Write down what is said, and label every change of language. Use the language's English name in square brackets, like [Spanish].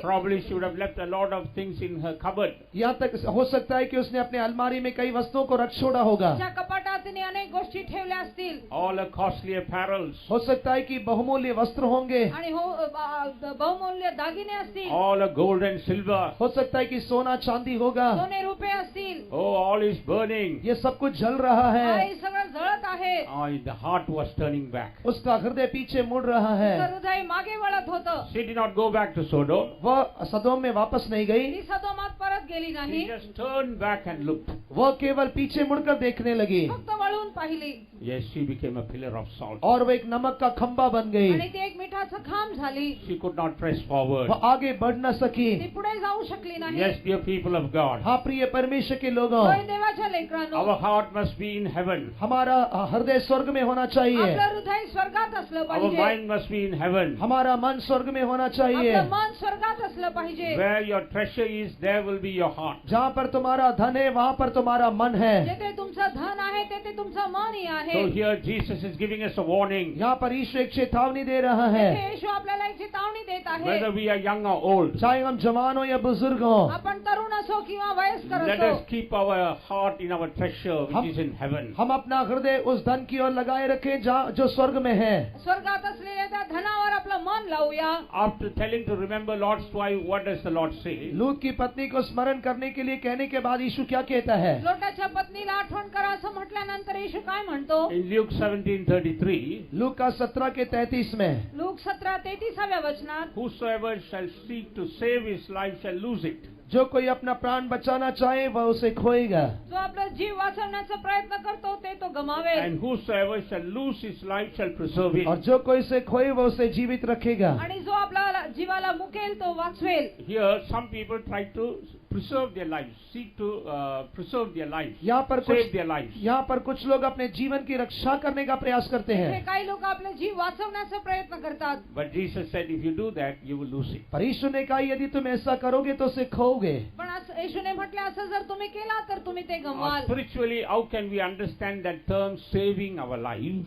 [English] Probably she would have left a lot of things in her cupboard. [Hindi] यहाँ तक हो सकता है कि उसने अपने अलमारी में कई वस्तुओं को रख छोड़ा होगा. [Marathi] तिच्या कपाटात तिने अनेक गोष्टी ठेवल्या असतील. [English] All her costly apparels. [Hindi] हो सकता है कि बहुमूल्य वस्त्र होंगे. [Marathi] आणि बहुमूल्य दागिने असतील. [English] All her gold and silver. [Hindi] हो सकता है कि सोना चांदी होगा. [Marathi] सोने रुपये असतील. [English] Oh, all is burning. [Hindi] ये सब कुछ जल रहा है. [Marathi] हे सगळं जळत आहे. [English] The heart was turning back. [Hindi] उसका हृदय पीछे मुड़ रहा है. [Marathi] तिचं हृदय मागे वळत होतं. [English] She did not go back to Sodom. [Hindi] वह सदोम में वापस नहीं गई. [Marathi] ती सदोमात परत गेली नाही. [English] She just turned back and looked. [Hindi] वह केवल पीछे मुड़कर देखने लगी. [Marathi] फक्त वळून पाहिली. [English] Yes, she became a pillar of salt. [Hindi] और वो एक नमक का खंबा बन गई. [Marathi] आणि ती एक मिठाचं खांब झाली. [English] She could not press forward. [Hindi] वह आगे बढ़ न सकी. [Marathi] ती पुढे जाऊ शकली नाही. [English] Yes, dear people of God. [Hindi] हाँ प्रिय परमेश्वर के लोगों, [Marathi] होय देवाच्या लेकरांनो, [English] Our heart must be in heaven. [Hindi] हमारा हृदय स्वर्ग में होना चाहिए. [Marathi] आपलं हृदय स्वर्गात असलं [English] Our [Marathi] पाहिजे. [English] mind must be in heaven. [Hindi] हमारा मन स्वर्ग में होना चाहिए. [Marathi] आपलं मन स्वर्गात असलं पाहिजे. [English] Where your treasure is, there will be your heart. [Hindi] जहाँ पर तुम्हारा धन है वहाँ पर तुम्हारा मन है. [Marathi] जेथे तुमचं धन आहे तेथे तुमचं मनही आहे. [English] So here Jesus is giving us a warning. [Hindi] यहाँ पर ईश्वर एक चेतावनी दे रहा है. [Marathi] तेथे येशू आपल्याला एक चेतावणी देत आहे. [English] Whether we are young or old, [Hindi] चाहे हम जवान हो या बुजुर्ग हो, [Marathi] आपण तरुण असो किंवा वयस्कर [English] let [Marathi] असो, [English] us keep our heart in our treasure which is in heaven. [Hindi] हम अपना हृदय उस धन की ओर लगाए रखें जो स्वर्ग में है. [Marathi] स्वर्गात असलेल्या त्या धनावर आपलं मन लावूया. [English] After telling to remember Lord's wife, what does the Lord say? [Hindi] लूत की पत्नी को स्मरण करने के लिए कहने के बाद यीशु क्या कहता है? [Marathi] लोटाच्या पत्नीला आठवण करा असं म्हटल्यानंतर येशू काय म्हणतो? [English] In Luke 17:33, [Hindi] लूक का 17 के 33 में, [Marathi] लूक 17:33 वचनात, [English] whosoever shall seek to save his life shall lose it. [Hindi] जो कोई अपना प्राण बचाना चाहे वह उसे खोएगा. [Marathi] जो आपला जीव वाचवण्याचा प्रयत्न करतो ते तो गमावेल. [English] And whosoever shall lose his life shall preserve it. [Hindi] और जो कोई उसे खोए वह उसे जीवित रखेगा. [Marathi] आणि जो आपला जीवाला मुकेल तो वाचवेल. [English] Here some people try to preserve their lives, seek to preserve their lives, [Hindi] यहाँ पर [English] save their lives. [Hindi] यहाँ पर कुछ लोग अपने जीवन की रक्षा करने का प्रयास करते [Marathi] हे [Hindi] हैं. [Marathi] काही लोक आपले जीव वाचवण्याचा प्रयत्न करतात. [English] But Jesus said, if you do that, you will lose it. [Hindi] पर यीशु ने कहा यदि तुम ऐसा करोगे तो उसे खोओगे. [Marathi] पण येशूने म्हटले असं जर तुम्ही केला तर तुम्ही ते गमवाल. [English] Spiritually, how can we understand that term saving our life?